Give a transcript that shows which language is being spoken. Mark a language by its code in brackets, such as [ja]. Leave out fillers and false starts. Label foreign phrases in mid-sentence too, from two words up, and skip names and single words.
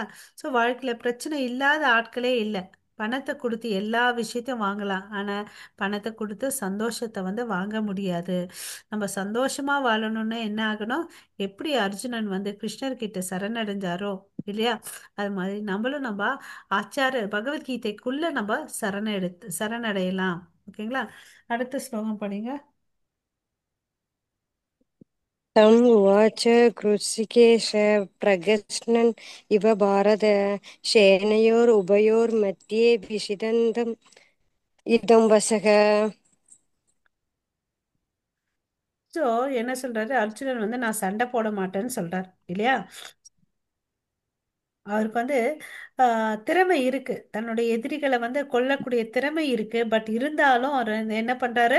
[ta] ஸோ வாழ்க்கையில பிரச்சனை இல்லாத ஆட்களே இல்லை. பணத்தை கொடுத்து எல்லா விஷயத்தையும் வாங்கலாம், ஆனா பணத்தை கொடுத்து சந்தோஷத்தை வந்து வாங்க முடியாது. நம்ம சந்தோஷமா வாழணும்னா என்ன ஆகணும்? எப்படி அர்ஜுனன் வந்து கிருஷ்ணர் கிட்ட சரணடைஞ்சாரோ இல்லையா? அது மாதிரி நம்மளும் நம்ம பகவத்கீதைக்குள்ள நம்ம சரணடையலாம். ஓகேங்களா? அடுத்த ஸ்லோகம் படிங்க. [sa] तं उवाच कृषिकेश प्रगृह्णन् इव भारत सेनयोरुभयोर्मध्ये विषीदन्तम् इदं वसः। [ta] ஸோ என்ன சொல்றாரு அர்ஜுனன் வந்து நான் சண்டை போட மாட்டேன்னு சொல்றார் இல்லையா? அவருக்கு வந்து திறமை இருக்கு, தன்னுடைய எதிரிகளை வந்து கொல்லக்கூடிய திறமை இருக்கு. பட் இருந்தாலும் அவர் வந்து என்ன பண்றாரு?